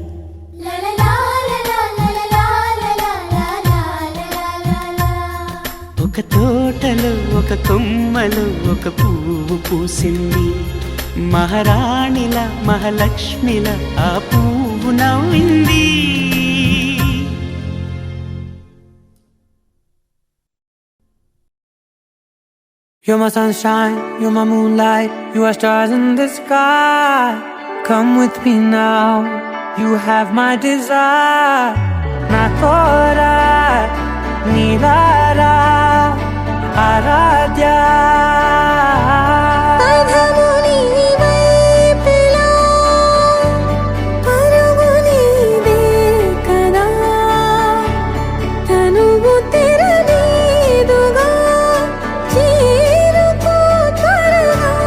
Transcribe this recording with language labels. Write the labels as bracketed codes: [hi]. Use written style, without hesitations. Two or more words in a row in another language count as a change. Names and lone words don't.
[te] ఒక తోటలో ఒక కొమ్మలో ఒక పువ్వు పూసింది. మహారాణిలా మహాలక్ష్మిలా ఆ పువ్వు నవ్వింది. [en] You're my sunshine, you're my moonlight, you are stars in the sky. Come with me now, you have my desire. Na tora, nilara, aradhya. [te] పదముని వైపులా పరుగు నీదే కదా. తనువు తెరనీదుగా చేరుకో త్వరగా.